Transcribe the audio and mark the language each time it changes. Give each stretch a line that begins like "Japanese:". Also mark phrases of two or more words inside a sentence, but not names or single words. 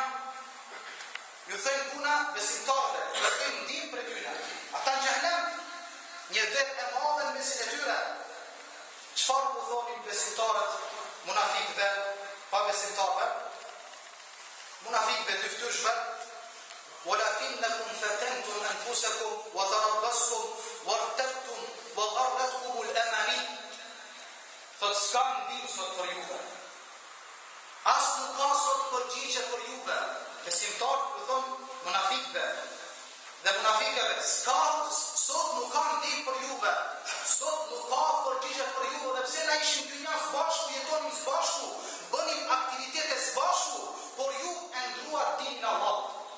Albanian: Ju thënë puna besimtarëve, ju thënë ndim për tyre. Ata në xhenem, një vetë e madhe në mesin e tyre. Çfarë u thonin besimtarët munafikëve, pa besimtarëve? Munafikëve dyftyrshve,
Arabic: ولكنكم فتنتم أنفسكم وتربصتم وارتبتم وغرتكم الأماني.
Albanian: Thot s'ka ndim sot për juve. As nuk ka sot përgjigje për juve. Besimtarët u thon munafikëve dhe munafikëve, sot nuk ka ndim për juve. Sot nuk ka përgjigje për juve, dhe pse na ishim dynja bashku, jetonim bashku, bënim aktivitete bashku, por ju e ndruat dinin e Allahut.